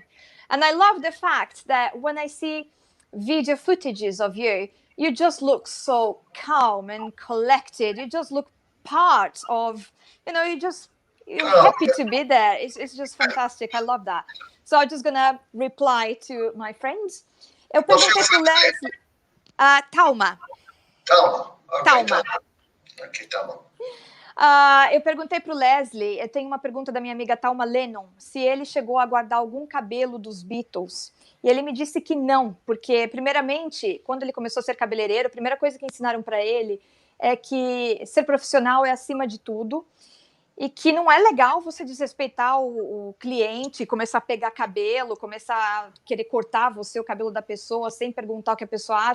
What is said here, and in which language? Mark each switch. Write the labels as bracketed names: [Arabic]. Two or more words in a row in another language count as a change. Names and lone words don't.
[English] And I love the fact that when I see video footages of you, you just look so calm and collected. You just look part of, you're happy to be there. It's just fantastic. I love that. So I'm just gonna reply to my friends. [Portuguese] Eu perguntei pro Leslie. Talma. Talma. Okay, Talma. Okay, Talma. Eu perguntei para o Leslie, eu tenho uma pergunta da minha amiga Talma Lennon, se ele chegou a guardar algum cabelo dos Beatles. E ele me disse que não, porque, primeiramente, quando ele começou a ser cabeleireiro, a primeira coisa que ensinaram para ele é que ser profissional é acima de tudo e que não é legal você desrespeitar o cliente, começar a pegar cabelo, começar a querer cortar o cabelo da pessoa sem perguntar o que a pessoa acha.